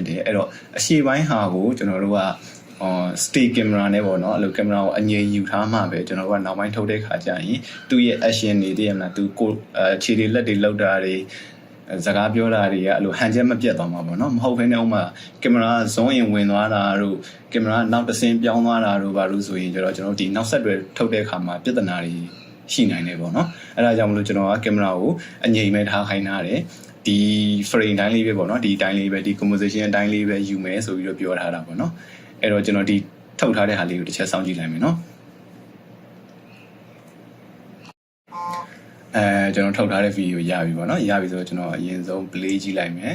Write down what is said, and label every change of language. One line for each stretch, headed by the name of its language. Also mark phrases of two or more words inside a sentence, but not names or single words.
Burmese: တယ်အဲ့တော့အရှိပိုင်းဟာကိုကျွန်တော်တို့က
English: stay camera
Burmese: နဲ့ပေါ့နော်အဲ့လို camera ကိုအငြိမ်ယူထားမှပဲကျွန်တော်တို့ကနောက်ပိုင်းထုတ်တဲ့ခါကျရင်သူ့ရဲ့ action တွေတည်းရမလားသူကို ခြေတွေလက်တွေလောက်တာတွေစကားပြောတာတွေကအဲ့လိုဟန်ချက်မပြတ်သွားမှာပေါ့နော်မဟုတ်ဘဲနဲ့ဥမာ
English: camera zone in
Burmese: ဝင်သွားတာတို့ camera နောက်တစ်ဆင်းပြောင်းသွားတာတို့ဘာလို့ဆိုရင်ကျွန်တော်တို့ဒီနောက်ဆက်တွဲထုတ်တဲ့ခါမှာပြဿနာတွေရှိနိုင်တယ်ပေါ့နော်အဲ့ဒါကြောင့်မလို့ကျွန်တော်က camera ကိုအငြိမ်မဲ့ထားခိုင်းထားတယ်ဒီ frame တိုင်းလေးပဲပေါ့နော်ဒီတိုင်းလေးပဲဒီ composition အတိုင်းလေးပဲယူမယ်ဆိုပြီးတော့ပြောထားတာပေါ့နော်အဲ့တော့ကျွန်တော်ဒီထုတ်ထားတဲ့ဟာလေးကိုတစ်ချက်စောင့်ကြည့်လိုက်မယ်နော်ကျွန်တော်ထုတ်ထားတဲ့ဗီဒီယိုရပြီပေါ့နော်ရပြီဆိုတော့ကျွန်တော်အရင်ဆုံး play ကြည့်လိုက်မယ်